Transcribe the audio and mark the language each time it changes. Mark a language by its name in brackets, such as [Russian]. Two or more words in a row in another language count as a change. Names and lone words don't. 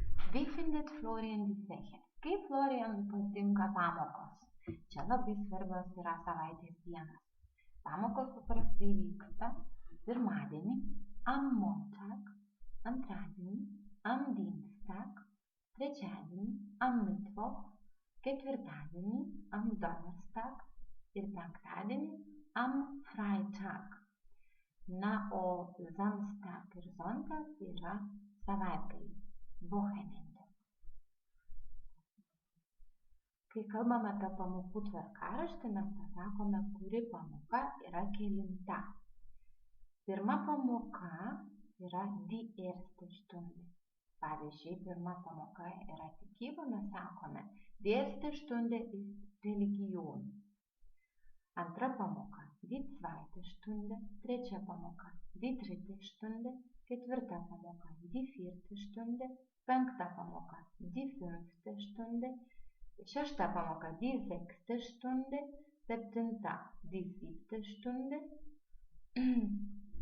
[German] Wie findet Florian die Fächer? [Lithuanian] Kaip Florianui patinka pamokos? Čia labai svarbios yra savaitės dienos. Pamokos paprastai vyksta pirmadienį, [German] am Montag, antradienį, am Dienstag, trečiadienį, am Mittwoch, ketvirtadienį, am Donnerstag [Lithuanian] ir penktadienį, [German] am Freitag. [Lithuanian] Na, o Samstag ir Sonntag yra savaitgaliai, Wochenende. Kai kalbame apie pamokų tvarkaraštį, mes pasakome, kuri pamoka yra kelinta. Pirma pamoka yra [German] die erste Stunde. [Lithuanian] Pavyzdžiui, pirma pamoka yra tikyba, mes sakome, [German] die erste Stunde ist Religion. [Lithuanian] Antra pamoka, [German] die zweite Stunde, [Lithuanian] trečia pamoka, [German] die dritte Stunde, [Lithuanian] ketvirta pamoka, [German] die vierte Stunde, [Lithuanian] penkta pamoka, [German] die fünfte Stunde, [Lithuanian] šešta pamoka, [German] die sechste Stunde, septinta, die siebte Stunde,